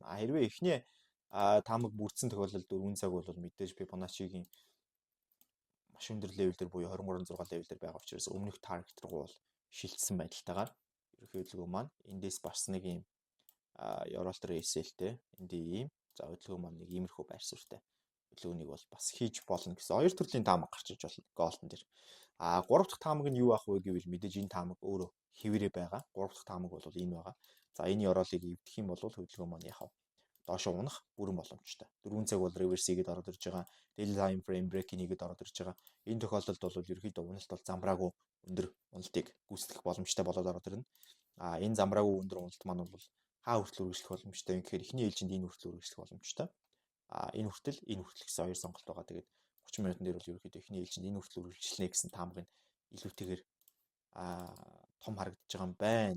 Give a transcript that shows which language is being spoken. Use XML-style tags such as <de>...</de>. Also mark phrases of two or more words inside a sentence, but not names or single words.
<mn>Хэрвээ эхний таамаг бүрдсэн тохиолдолд 4 цаг бол мэдээж Fibonacci-гийн маш өндөр левел дээр буюу 23.6 левел дээр байгаа учраас өмнөх таргет руу бол шилжсэн байдалтайгаар ерөнхий хөдөлгөөн маань эндээс бас нэг ийм ёроол трейсэлтэй энд ийм за хөдөлгөөн маань нэг иймэрхүү байр суурьтай хөдөлгөөнийг бол бас хийж болно гэсэн хоёр төрлийн таамаг гарч иж болно голдон дээр. Гурав дахь таамаг нь юу ах вэ гэвэл мэдээж энэ таамаг өөрөө хэвээрээ байгаа. Гурав дахь таамаг бол энэ байгаа. За энэ ёроолыг эвдэх юм бол хөдөлгөөн маань яхав доошоо унах бүрэн боломжтой. 4 цаг бол реверс хийгээд ороод ирж байгаа.</mn> <en>Daily time frame break</en> <mn>хийгээд ороод ирж байгаа. Энэ тохиолдолд бол ерөөхдөө уналт бол замбраагүй өндөр уналтыг гүйцэтгэх боломжтой болоод ороод ирнэ. Энэ замбраагүй өндөр уналт маань бол та хүртэл үргэлжлэх боломжтой. Тэгэхээр эхний ээлжинд энэ хүртэл үргэлжлэх боломжтой. Энэ хүртэл гэсэн хоёр сонголт байгаа. Тэгээд 30 минутын дээр бол ерөөхдөө эхний ээлжинд энэ хүртэл үргэлжлэнэ гэсэн таамаг нь илүүтэйгээр том харагдаж байгаа юм байна.</mn>